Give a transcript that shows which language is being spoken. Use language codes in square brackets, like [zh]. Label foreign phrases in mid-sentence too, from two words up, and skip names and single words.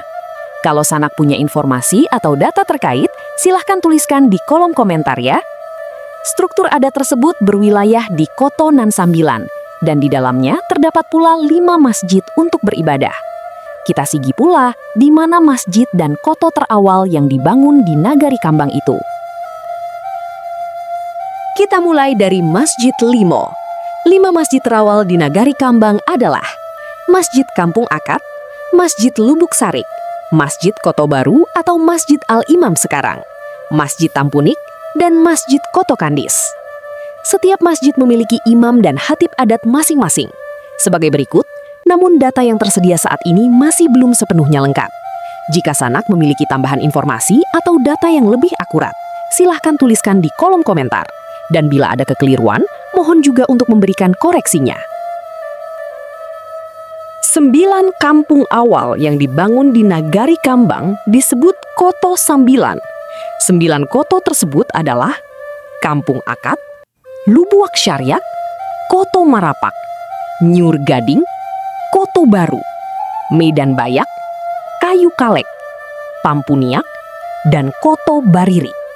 [id] Kalau Sanak punya informasi atau data terkait, silahkan tuliskan di kolom komentar ya. Struktur adat tersebut berwilayah di Koto Nan Sambilan, dan di dalamnya terdapat pula 5 masjid untuk beribadah. Kita sigi pula di mana masjid dan koto terawal yang dibangun di Nagari Kambang itu. Kita mulai dari Masjid Limo. 5 masjid terawal di Nagari Kambang adalah Masjid Kampung Akad, Masjid Lubuk Sarik, Masjid Koto Baru atau Masjid Al-Imam sekarang, Masjid Tampunik, dan Masjid Koto Kandis. Setiap masjid memiliki imam dan khatib adat masing-masing. Sebagai berikut, namun data yang tersedia saat ini masih belum sepenuhnya lengkap. Jika Sanak memiliki tambahan informasi atau data yang lebih akurat, silahkan tuliskan di kolom komentar. Dan bila ada kekeliruan, mohon juga untuk memberikan koreksinya. 9 kampung awal yang dibangun di Nagari Kambang disebut Koto Sambilan. 9 koto tersebut adalah Kampung Akad, Lubuak Syariak, Koto Marapak, Nyur Gading, Koto Baru, Medan Bayak, Kayu Kalek, Pampuniak, dan Koto Bariri.